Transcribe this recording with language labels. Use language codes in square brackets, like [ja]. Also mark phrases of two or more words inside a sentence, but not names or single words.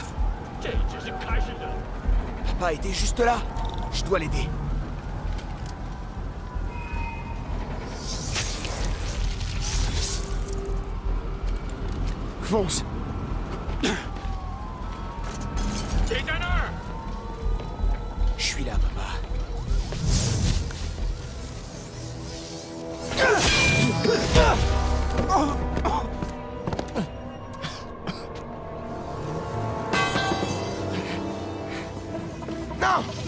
[zh] 这只是开始的。 [fr] Papa était juste là. Je dois l'aider. Fonce. [zh] 谁在那儿？ [fr] Je suis là, papa. Non!